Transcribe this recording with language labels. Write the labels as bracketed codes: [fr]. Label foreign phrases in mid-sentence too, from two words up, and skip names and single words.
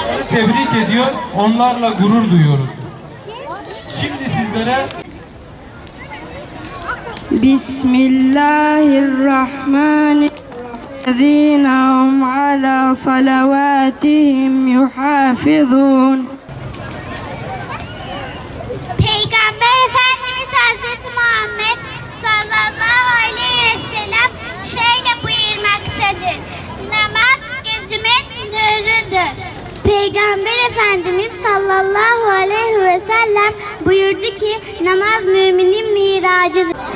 [tr] tebrik ediyor, onlarla gurur duyuyoruz. Şimdi sizlere Bismillahirrahmanirrahim. [ar] الذين هم على صلواتهم يحافظون. [tr] Peygamber Efendimiz Hazreti Muhammed [ar] صلى الله عليه وسلم [tr] şöyle buyurmaktadır. Namaz gözümün nurudur. Peygamber Efendimiz [ar] صلى الله عليه وسلم [tr] buyurdu ki namaz müminin miracıdır.